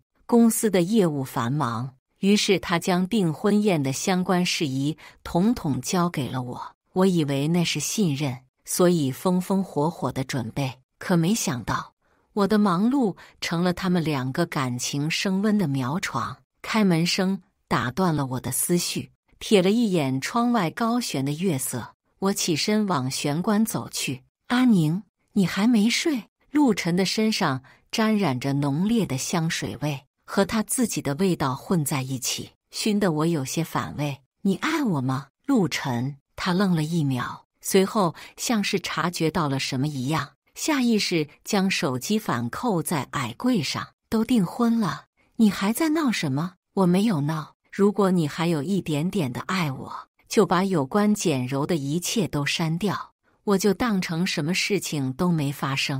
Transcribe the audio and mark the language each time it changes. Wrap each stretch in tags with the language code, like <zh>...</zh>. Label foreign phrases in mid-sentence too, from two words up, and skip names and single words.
<zh>公司的業務繁忙，於是他將訂婚宴的相關事宜統統交給了我。我以為那是信任，所以風風火火的準備，可沒想到我的忙碌成了他們2個感情升溫的苗床。開門聲打斷了我的思緒，瞥了一眼窗外高懸的月色，我起身往玄關走去。阿寧，你還沒睡？陸晨的身上沾染着濃烈的香水味，和他自己的味道混在一起，燻得我有些反胃。你愛我嗎？陸晨。他愣了一秒，隨後像是察覺到了什麼一樣，下意識將手機反扣在矮櫃上。都訂婚了，你還在鬧什麼？我沒有鬧。如果你還有一點點的愛我，就把有關簡柔的一切都刪掉，我就當成什麼事情都沒發生。</zh>